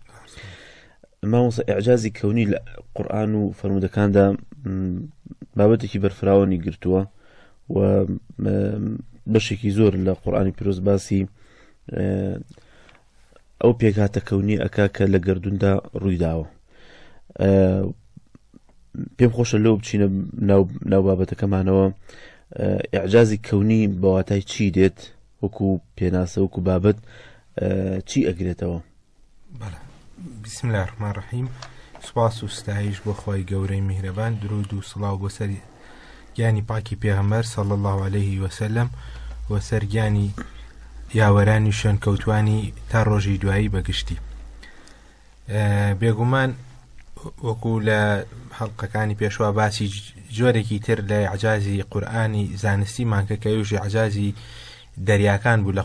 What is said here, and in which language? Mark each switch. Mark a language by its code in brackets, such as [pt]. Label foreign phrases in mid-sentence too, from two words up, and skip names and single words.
[ckb] مامۆستا ئیعجازی کەونی لە قورئان و فەرمودەکاندا بابەتێکی بەرفراوانی گرتووە و بەشێکی زۆر لە قورئانی پیرۆز باسی ئەو پێکهاتە کەونی ئەکا کە لە گەردووندا ڕوویداوە. پێم خۆشە لەو بچینە ناو بابەتەکەمانەوە. ئیعجازی کەونی بە واتای چی دێت؟ وەکو پێناسە، وەکو بابەت چی ئەگرێتەوە؟ [ar] بسم الله الرحمن الرحیم. [ckb] سوپاس و ستایش بۆ خۆی گەورەی میهرەبان، درود و سڵاو بۆ سەر گیانی پاکی پێغەمبەر [ar] صلی الله عليه وسلم [ckb] و سەر گیانی یاوەرانی شوێنکەوتوانی تا ڕۆژی دوایی بەگشتی. بێگومان وەکو لە هەڵقەکانی پێشوا باسی جۆرێکی تر لە ئیعجازی قورئانی زانستیمان کە کەوژی ئیعجازی دەریاکان بوو لە